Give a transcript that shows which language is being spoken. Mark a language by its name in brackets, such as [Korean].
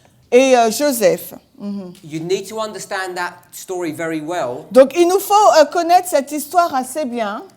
[French] Et Joseph. [English] You need to understand that story very well, [French] Donc il nous faut connaître cette histoire assez bien